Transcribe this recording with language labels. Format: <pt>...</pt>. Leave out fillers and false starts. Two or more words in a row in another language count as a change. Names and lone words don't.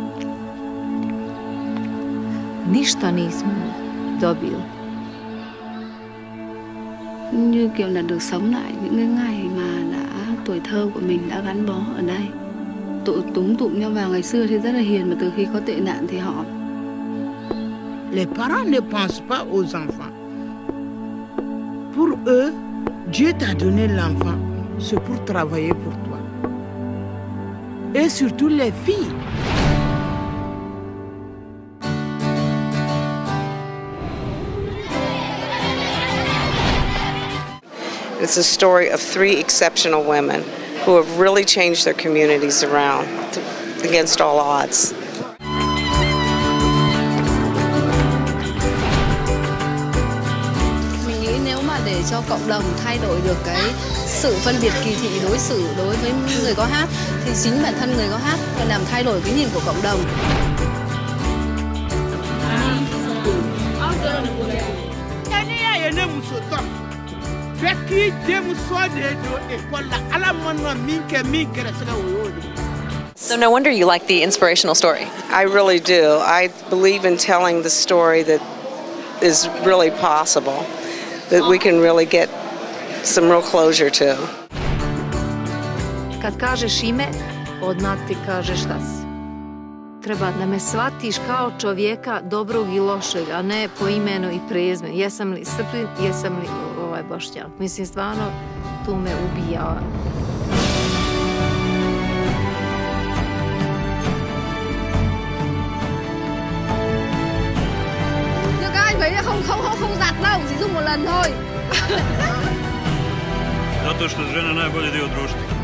<bs>Ništa nismo dobili.</bs> <vi>Như kiểu là được sống lại những cái ngày mà tuổi thơ của mình đã gắn bó ở đây. Túm tụm nhau vào, ngày xưa thì rất là hiền, mà từ khi có tệ nạn thì họ...</vi> <fr>Les parents ne pensent pas aux enfants. Pour eux, Dieu t'a donné l'enfant, c'est pour travailler pour toi. Et surtout les filles.</fr> <en>It's a story of 3 exceptional women who have really changed their communities around against all odds.</en> <vi>Mình nghĩ nếu mà để cho cộng đồng thay đổi được cái sự phân biệt kỳ thị đối xử đối với người có hát thì chính bản thân người có hát phải làm thay đổi cái nhìn của cộng đồng.</vi> <en>So no wonder you like the inspirational story. I really do. I believe in telling the story that is really possible, that we can really get some real closure to.</en> <bs>Kad kažeš ime, odmah ti kažeš šta si. Treba da me shvatiš kao čovjeka dobrog i lošeg, a ne po imenu i prezimenu. Jesam li Srbin, jesam li Bošnjak. Mislim, stvarno, tu me ubija.</bs> <vi>Nhưng các anh thấy là không giặt đâu, chỉ dùng một lần thôi.</vi> <bs>Zato što žena je najbolji dio društva.</bs>